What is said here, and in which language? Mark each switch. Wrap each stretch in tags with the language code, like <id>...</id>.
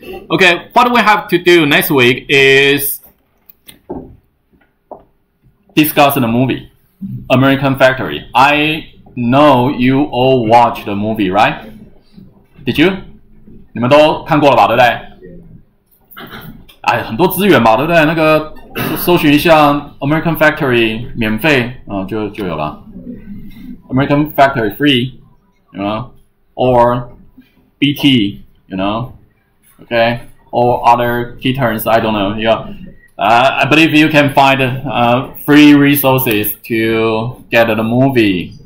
<en>Okay, what we have to do next week is discuss the movie, American Factory. I know you all watched the movie, right? Did you?</en> <zh>你们都看过了吧，对不对？哎，很多资源吧，对不对？那个搜寻一下 American Factory 免费，就有了。</zh> <en>American Factory free, you know, or BT, you know, okay, or other key terms, I don't know. Yeah, I believe you can find free resources to get the movie.</en>